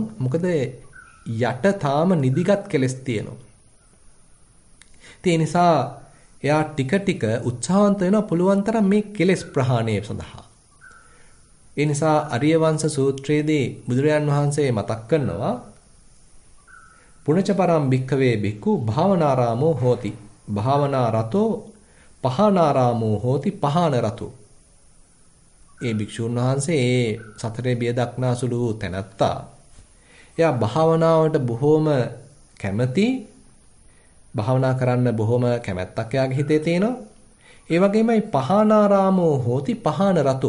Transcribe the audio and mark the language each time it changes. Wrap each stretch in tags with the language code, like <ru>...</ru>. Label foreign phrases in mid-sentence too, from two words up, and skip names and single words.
<si>මොකද යට තාම නිදිගත් කෙලස් තියෙනවා. ඒ නිසා එයා ටික ටික උත්සාහන්ත වෙනවා පුළුවන් තරම් මේ කෙලස් ප්‍රහාණය සඳහා. ඒ නිසා අරිය වංශ සූත්‍රයේදී බුදුරජාන් වහන්සේ මතක් කරනවා</si> <pi>පුණච පරම් භික්ඛවේ භික්ඛු භාවනාරාමෝ හෝති. භාවනා රතෝ පහනාරාමෝ හෝති පහන රතෝ.</pi> <si>ඒ භික්ෂුන් වහන්සේ ඒ සතරේ බිය දක්නාසුළු තැනැත්තා. එයා භාවනාවට බොහොම කැමති. භාවනා කරන්න බොහොම කැමැත්තක් එයාගේ හිතේ තියෙනවා. ඒ වගේමයි</si> <pi>පහනාරාමෝ හෝති පහන රතෝ.</pi>